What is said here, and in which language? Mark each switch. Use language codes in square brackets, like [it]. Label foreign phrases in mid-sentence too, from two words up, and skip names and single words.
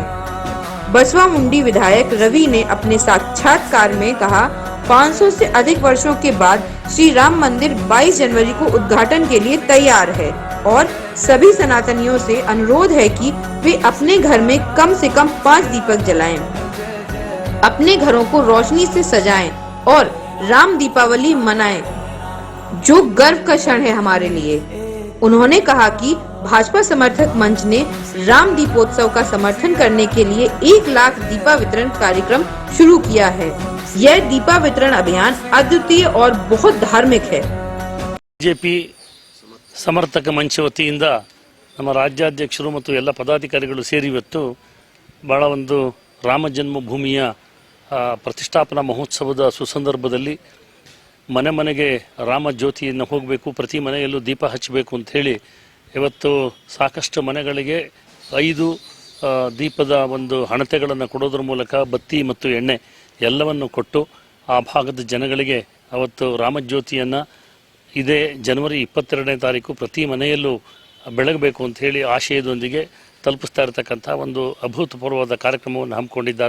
[hi] बसवा मुंडी विधायक रवि ने अपने साक्षात्कार में कहा, 500 से अधिक वर्षों के बाद श्री राम मंदिर 22 जनवरी को उद्घाटन के लिए तैयार है और सभी सनातनियों से अनुरोध है कि वे अपने घर में कम से कम 5 दीपक जलाएं, अपने घरों को रोशनी से सजाएं और राम दीपावली मनाएं, जो गर्व का क्षण है हमारे लिए। उन्होंने कहा कि भाजपा समर्थक मंच ने राम दीपोत्सव का समर्थन करने के लिए 1 लाख दीपा वितरण कार्यक्रम शुरू किया है। यह दीपा वितरण अभियान अद्वितीय और बहुत धार्मिक है। [kn] ಬಿಜೆಪಿ ಸಮರ್ಥಕ ಮಂಚ ವತಿಯಿಂದ ನಮ್ಮ ರಾಜ್ಯಾಧ್ಯಕ್ಷರು ಮತ್ತು ಎಲ್ಲ ಪದಾಧಿಕಾರಿಗಳು ಸೇರಿ ಇವತ್ತು ಬಹಳ ಒಂದು ರಾಮ ಜನ್ಮಭೂಮಿಯ ಪ್ರತಿಷ್ಠಾಪನಾ ಮಹೋತ್ಸವದ ಸುಸಂದರ್ಭದಲ್ಲಿ ಮನೆ ಮನೆಗೆ ರಾಮ ಜ್ಯೋತಿಯನ್ನು ಹೋಗಬೇಕು, ಪ್ರತಿ ಮನೆಯಲ್ಲೂ ದೀಪ ಹಚ್ಚಬೇಕು ಅಂತ ಹೇಳಿ ಇವತ್ತು ಸಾಕಷ್ಟು ಮನೆಗಳಿಗೆ 5 ದೀಪದ ಒಂದು ಹಣತೆಗಳನ್ನು ಕೊಡೋದ್ರ ಮೂಲಕ ಬತ್ತಿ ಮತ್ತು ಎಣ್ಣೆ ಎಲ್ಲವನ್ನು ಕೊಟ್ಟು ಆ ಭಾಗದ ಜನಗಳಿಗೆ ಅವತ್ತು ರಾಮಜ್ಯೋತಿಯನ್ನು ಇದೇ ಜನವರಿ 22ನೇ ತಾರೀಕು ಪ್ರತಿ ಮನೆಯಲ್ಲೂ ಬೆಳಗಬೇಕು ಅಂತ ಹೇಳಿ ಆಶಯದೊಂದಿಗೆ ತಲುಪಿಸ್ತಾ ಇರತಕ್ಕಂಥ ಒಂದು ಅಭೂತಪೂರ್ವವಾದ ಕಾರ್ಯಕ್ರಮವನ್ನು ಹಮ್ಮಿಕೊಂಡಿದ್ದಾರೆ.